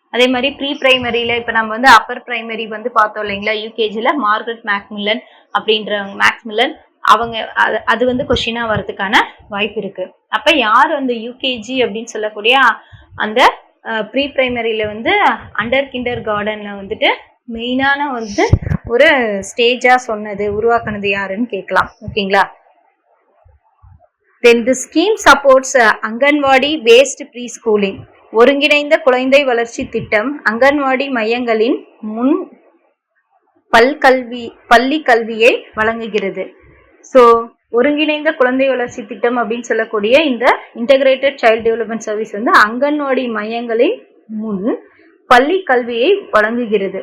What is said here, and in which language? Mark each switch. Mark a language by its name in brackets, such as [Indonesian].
[Tamil] அதே மாதிரி ப்ரீ பிரைமரியில் இப்போ நம்ம வந்து அப்பர் பிரைமரி வந்து பார்த்தோம் இல்லைங்களா, யூகேஜியில் மார்கரெட் மேக்மில்லன் அப்படின்றவங்க, மேக்மில்லன் அவங்க அது வந்து கொஷினாக வர்றதுக்கான வாய்ப்பு இருக்கு. அப்போ யார் அந்த யூகேஜி அப்படின்னு சொல்லக்கூடிய அந்த ப்ரீ பிரைமரியில் வந்து அண்டர் கிண்டர் கார்டனில் வந்துட்டு மெயினான வந்து ஒரு ஸ்டேஜாக சொன்னது உருவாக்குனது யாருன்னு கேட்கலாம். ஓகேங்களா? [English] Then the scheme supports anganwadi based preschooling. [Tamil] ஒருங்கிணைந்த குழந்தை வளர்ச்சி திட்டம் அங்கன்வாடி மையங்களின் பள்ளி கல்வியை வழங்குகிறது. ஸோ ஒருங்கிணைந்த குழந்தை வளர்ச்சி திட்டம் அப்படின்னு சொல்லக்கூடிய இந்த இன்டகிரேட்டட் சைல்டு டெவலப்மெண்ட் சர்வீஸ் வந்து அங்கன்வாடி மையங்களின் முன் பள்ளி கல்வியை வழங்குகிறது.